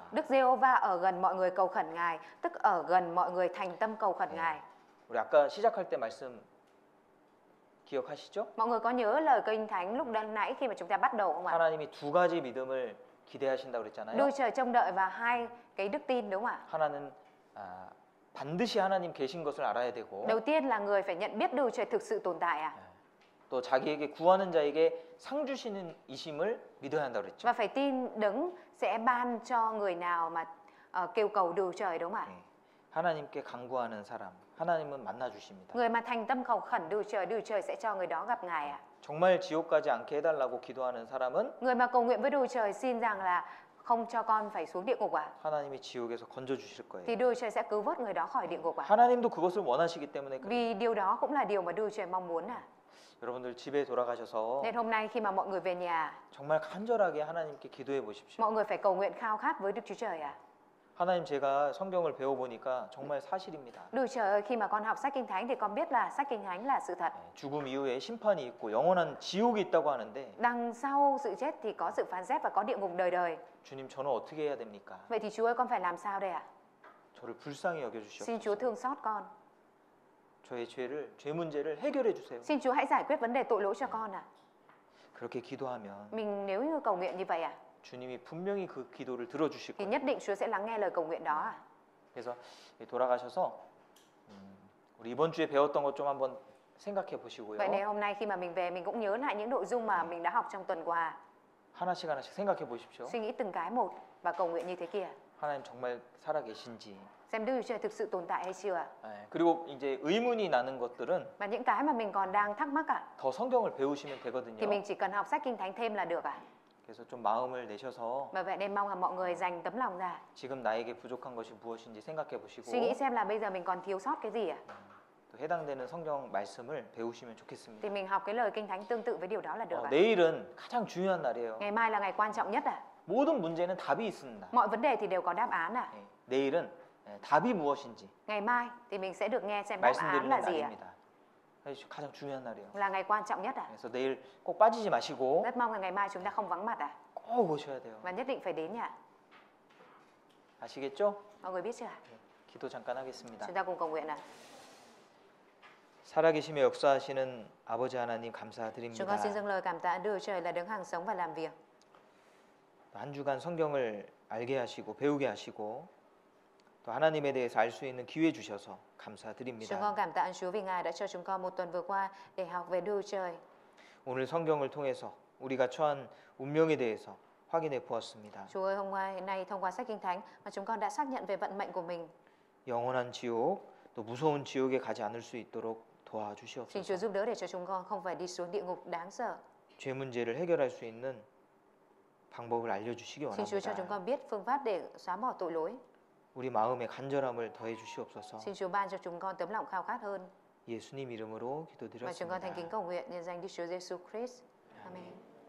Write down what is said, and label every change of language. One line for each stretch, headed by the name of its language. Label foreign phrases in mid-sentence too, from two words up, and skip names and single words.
Vietnamese: Đức Giê-hô-va ở gần mọi người cầu khẩn Ngài, tức ở gần mọi người thành tâm cầu khẩn Ngài.
Korean: 우리 아까 시작할 때 말씀 기억하시죠?
Vietnamese: Mọi người có nhớ lời Kinh Thánh lúc nãy khi mà chúng ta bắt đầu không ạ?
Korean: 하나님이 두 가지 믿음을 기대하신다고 그랬잖아요.
Vietnamese: Đức Trời trông đợi vào hai cái đức tin đúng không ạ?
Korean: 하나는 반드시 하나님 계신 것을 알아야 되고
Vietnamese: Đầu tiên là người phải nhận biết Đức Trời thực sự tồn tại à?
Korean: 또 자기에게 구하는 자에게 상 주시는 이심을 믿어야 한다고 그랬죠.
Vietnamese: Và phải tin Đấng sẽ ban cho người nào mà kêu cầu Đức Trời đúng không ạ?
Korean: 네. 하나님께 간구하는 사람, 하나님은 만나 주십니다.
Vietnamese: Người mà thành tâm cầu khẩn Đức Trời sẽ cho người đó gặp Ngài à?
Korean: 정말 지옥 가지 않게 해달라고 기도하는 사람은
Vietnamese: Người mà cầu nguyện với Đức Trời xin rằng là không cho con phải xuống địa ngục à?
Korean: 하나님이 지옥에서 건져 주실 거예요.
Vietnamese: Thì Đức Trời sẽ cứu vớt người đó khỏi địa ngục à?
Korean: 하나님도 그것을 원하시기 때문에 그래요.
Vietnamese: Vì điều đó cũng là điều mà Đức Trời mong muốn à?
Korean: 여러분들 집에 돌아가셔서
Vietnamese: Nên hôm nay khi mà mọi người về nhà,
Korean: 정말 간절하게 하나님께 기도해 보십시오.
Vietnamese: mọi người phải cầu nguyện khao khát với Đức Chúa Trời à?
Korean: 하나님 제가 성경을 배워 보니까 정말 사실입니다.
Vietnamese: Đức Trời ơi, khi mà con học sách Kinh Thánh thì con biết là sách Kinh Thánh là sự thật.
Korean: 죽음 이후에 심판이 있고 영원한 지옥이 있다고 하는데
Vietnamese: Đằng sau sự chết thì có sự phán xét và có địa ngục đời đời.
Korean: 주님 저는 어떻게 해야 됩니까?
Vietnamese: Vậy thì Chúa ơi, con phải làm sao đây ạ?
Korean: 저를 불쌍히 여겨
Vietnamese: Xin Chúa
Korean: 주시옵소서.
Vietnamese: thương xót con.
Korean: 저의 죄 문제를 해결해 주세요.
Vietnamese: Xin Chúa hãy giải quyết vấn đề tội lỗi cho con ạ.
Korean: 그렇게 기도하면
Vietnamese: Mình nếu như cầu nguyện như vậy ạ,
Korean: 주님이 분명히 그 기도를 들어 주실
Vietnamese: thì
Korean: 거예요.
Vietnamese: nhất định Chúa sẽ lắng nghe lời cầu nguyện đó ạ.
Korean: 그래서 돌아가셔서 우리 이번 주에 배웠던 것 좀 한번 생각해 보시고요.
Vietnamese: Vậy nên hôm nay khi mà mình về mình cũng nhớ lại những nội dung mà mình đã học trong tuần qua.
Korean: 하나씩 하나씩 생각해 보십시오.
Vietnamese: Suy nghĩ từng cái một và cầu nguyện như thế kia.
Korean: 하나님 정말 살아 계신지.
Vietnamese: Xem Đức Chúa Trời thực sự tồn tại hay chưa ạ?
Korean: 그리고 이제 의문이 나는 것들은
Vietnamese: Và những cái mà mình còn đang thắc mắc ạ,
Korean: 더 성경을 배우시면
Vietnamese: thì
Korean: 되거든요.
Vietnamese: mình chỉ cần học sách Kinh Thánh thêm là được ạ.
Korean: 그래서 좀 마음을 내셔서
Vietnamese: Và vậy nên mong là mọi người dành tấm lòng ra,
Korean: 지금 나에게 부족한 것이 무엇인지 생각해 보시고
Vietnamese: suy nghĩ xem là bây giờ mình còn thiếu sót cái gì ạ.
Korean: 또 해당되는 성경 말씀을 배우시면 좋겠습니다.
Vietnamese: Thì mình học cái lời Kinh Thánh tương tự với điều đó là được ạ.
Korean: 내일은 가장 중요한 날이에요.
Vietnamese: Ngày mai là ngày quan trọng nhất ạ.
Korean: 모든 문제는 답이 있습니다.
Vietnamese: Mọi vấn đề thì đều có đáp án ạ.
Korean: 내일은 답이 무엇인지
Vietnamese: Ngày mai thì mình sẽ được nghe xem đáp án
Korean: 말씀드리는
Vietnamese: là gì ạ.
Korean: 날입니다. 가장 중요한 날이에요.
Vietnamese: Là ngày quan trọng nhất ạ.
Korean: 그래서 내일 꼭 빠지지 마시고
Vietnamese: Rất mong là ngày mai chúng ta không vắng mặt ạ.
Korean: 꼭 오셔야 돼요.
Vietnamese: Và nhất định phải đến ạ.
Korean: 아시겠죠?
Vietnamese: Mọi người biết chưa ạ?
Korean: 기도 잠깐 하겠습니다.
Vietnamese: Chúng ta cùng cầu nguyện ạ.
Korean: 살아계시며 역사하시는 아버지 하나님
Vietnamese: Chúng
Korean: 감사드립니다.
Vietnamese: con xin dâng lời cảm tạ Đức Chúa Trời là đấng hàng sống và làm việc.
Korean: 한 주간 성경을 알게 하시고 배우게 하시고 또 하나님에 대해서 알 수 있는 기회 주셔서
Vietnamese: Chúng con
Korean: 감사드립니다.
Vietnamese: cảm tạ Chúa vì Ngài đã cho chúng con một tuần vừa qua để học về Đức Chúa Trời.
Korean: 오늘 성경을 통해서 우리가 처한 운명에 대해서 확인해 보았습니다.
Vietnamese: Chúa ơi, hôm nay thông qua sách Kinh Thánh mà chúng con đã xác nhận về vận mệnh của mình.
Korean: 영원한 지옥 또 무서운 지옥에 가지 않을 수 있도록
Vietnamese: Xin Chúa
Korean: 도와주시옵소서.
Vietnamese: giúp đỡ để cho chúng con không phải đi xuống địa ngục đáng sợ.
Korean: 죄 문제를 해결할 수 있는 방법을 알려주시기
Vietnamese: Xin Chúa cho chúng
Korean: 원합니다.
Vietnamese: con biết phương pháp để xóa bỏ tội lỗi.
Korean: 우리 마음의 간절함을 더해 주시옵소서.
Vietnamese: Xin Chúa ban cho chúng con tấm lòng khao khát hơn.
Korean: 예수님 이름으로
Vietnamese: Và chúng con thành kính
Korean: 기도드렸습니다.
Vietnamese: cầu nguyện nhân danh Đức Chúa Giêsu Christ. Amen.